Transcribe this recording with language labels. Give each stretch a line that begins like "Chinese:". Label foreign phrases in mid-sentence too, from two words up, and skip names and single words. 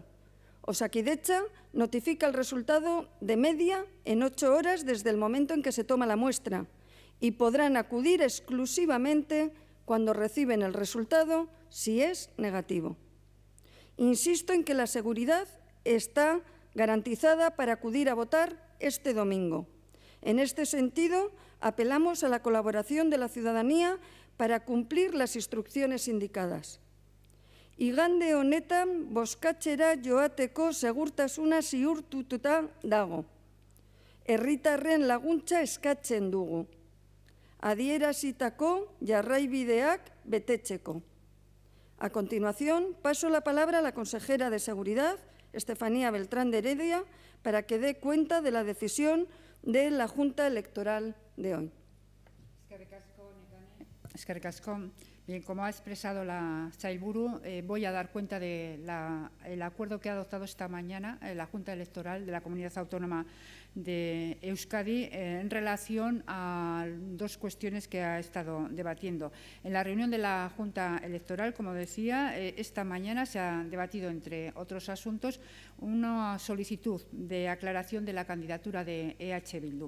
Spanish: Osakidetza notifica el resultado de media en 8 horas desde el momento en que se toma la muestra y podrán acudir exclusivamente cuando reciben el resultado si es negativo. Insisto en que la seguridad está garantizada para acudir a votar este domingo. En este sentido, apelamos a la colaboración de la ciudadanía para cumplir las instrucciones indicadas.
Basque: Igande honetan bozkatzera joateko segurtasuna ziurtatuta dago. Herritarren laguntza eskatzen dugu. Adierazitako jarraibideak betetzeko.
Spanish: A continuación, paso la palabra a la consejera de Seguridad, Estefanía Beltrán de Heredia, para que dé cuenta de la decisión de la Junta Electoral de hoy.
Basque: Eskerrik asko.
Spanish: Bien, como ha expresado la Sailburu, voy a dar cuenta del acuerdo que ha adoptado esta mañana la Junta Electoral de la Comunidad Autónoma de Euskadi en relación a dos cuestiones que ha estado debatiendo. En la reunión de la Junta Electoral, como decía, esta mañana se ha debatido, entre otros asuntos, una solicitud de aclaración de la candidatura de EH Bildu.